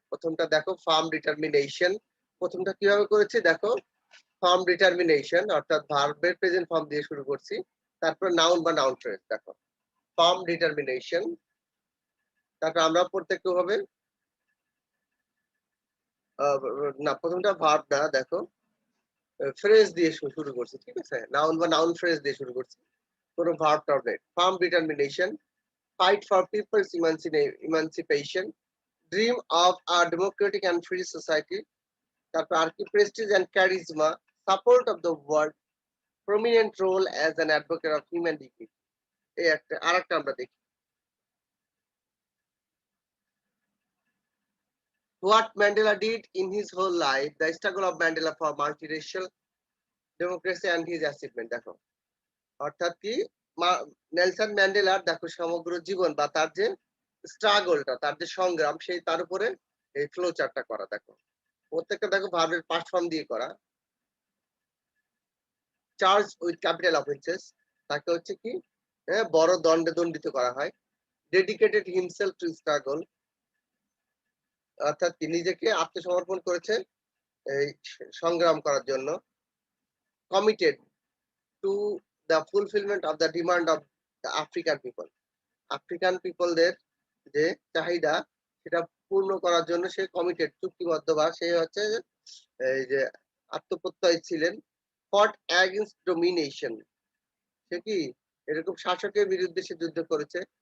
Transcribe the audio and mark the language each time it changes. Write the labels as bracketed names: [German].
[Bangla] প্রথমটা দেখো farm determination. প্রথমটা কিভাবে করেছি দেখো, ফার্ম ডিটারমিনেশন অর্থাৎ ভার্বের প্রেজেন্ট ফর্ম দিয়ে শুরু করছি। তারপর নাউন বা নাউন ফ্রেজ দেখো। Farm determination. তারপর আমরা পড়তে একটু হবে না প্রথমটা ভার্ব না দেখো ফ্রেজ দিয়ে শুরু করছি। ঠিক আছে? নাউন বা নাউন ফ্রেজ দিয়ে শুরু করছি। কোনো ভার্ব টার্ব নেই। [English] firm determination, fight for people's emancipation, dream of a democratic and free society, [Bangla] তারপর আর কি [English] prestige and charisma, support of the world, prominent role as an advocate of human dignity। [Bangla] এই একটা আরেকটা আমরা দেখি। [English] What Mandela did in his whole life, the struggle of Mandela for multiracial democracy and his achievement [Bangla] দেখো। অর্থাৎ কি Nelson ম্যান্ডেলার দেখো সমগ্র জীবন বা তার যে স্ট্রাগলটা তার যে সংগ্রাম সেই তার উপরে এই ফ্লো চার্টটা করা দেখো। প্রত্যেকটা দেখো ভার্বের পাস্ট ফর্ম দিয়ে করা। [English] charge with capital offences, [Bangla] তাকে হচ্ছে কি বড় দণ্ডে দণ্ডিত করা হয়। [English] dedicated himself to struggle, [Bangla] অর্থাৎ কি নিজেকে আত্মসমর্পণ করেছে এই সংগ্রাম করার জন্য। [English] Committed to the fulfillment of the demand of the African people. [Bangla] African পিপলদের যে চাহিদা সেটা পূর্ণ করার জন্য সে কমিটেড, চুক্তিবদ্ধ বা সে হচ্ছে এই যে আত্মপ্রত্যয়ী ছিলেন। [English] fought against domination, [Bangla] সে কি এরকম শাসকের বিরুদ্ধে সে যুদ্ধ করেছে।